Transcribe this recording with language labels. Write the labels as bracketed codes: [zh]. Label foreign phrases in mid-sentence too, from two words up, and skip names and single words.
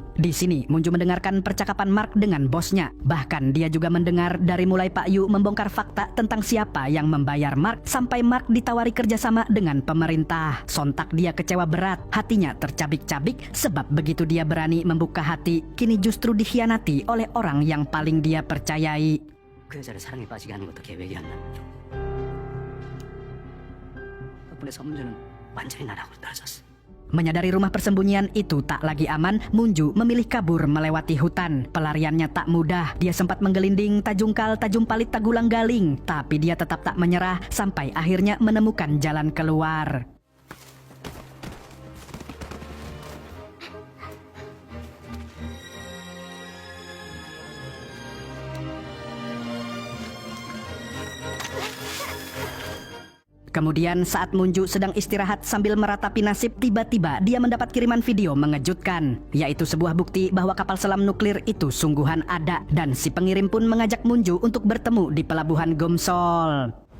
[id] Di sini, Moon-ju mendengarkan percakapan Mark dengan bosnya. Bahkan dia juga mendengar dari mulai Pak Yu membongkar fakta tentang siapa yang membayar Mark sampai Mark ditawari kerjasama dengan pemerintah. Sontak dia kecewa berat, hatinya tercabik-cabik sebab begitu dia berani membuka hati, kini justru dikhianati oleh orang yang paling dia percayai. [ko] 그 여자를 사랑에 빠지게 하는 것도 계획이었나? 덕분에 서문주는 완전히 나락으로 떨어졌어. [id] Menyadari rumah persembunyian itu tak lagi aman, Moon-ju memilih kabur melewati hutan. Pelariannya tak mudah, dia sempat menggelinding, [min] tajungkal, tajum palit, tagulang galing. [id] Tapi dia tetap tak menyerah sampai akhirnya menemukan jalan keluar. Kemudian saat Moon-ju sedang istirahat sambil meratapi nasib, tiba-tiba dia mendapat kiriman video mengejutkan, yaitu sebuah bukti bahwa kapal selam nuklir itu sungguhan ada, dan si pengirim pun mengajak Moon-ju untuk bertemu di pelabuhan Gomsol.